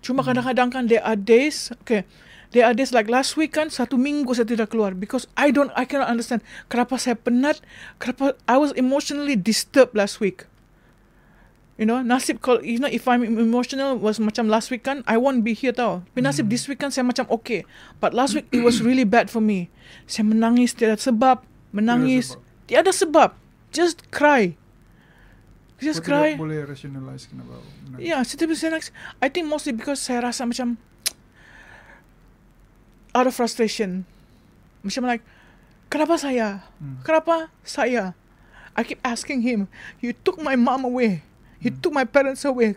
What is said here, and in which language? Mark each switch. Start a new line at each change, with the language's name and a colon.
Malay: Cuma kadang-kadang kan
English: there are days like last week kan,
Malay: 1 minggu saya tidak keluar
English: because I cannot understand
Malay: kenapa saya penat, kenapa
English: I was emotionally disturbed last week.
Malay: Nasib kalau
English: if I'm emotional was
Malay: macam
English: last week kan, I won't be here tau.
Malay: Tapi nasib
English: this week
Malay: kan saya macam
English: okay. But last week it was really bad for me.
Malay: Saya menangis tiada sebab, tiada sebab.
English: Just cry. Just cry.
Malay: Tidak boleh rationalize kenapa.
English: Yeah, I think mostly because
Malay: saya rasa macam
English: out of frustration. Macam like,
Malay: kenapa saya?
English: I keep asking him, you took my mom away. You took my parents away.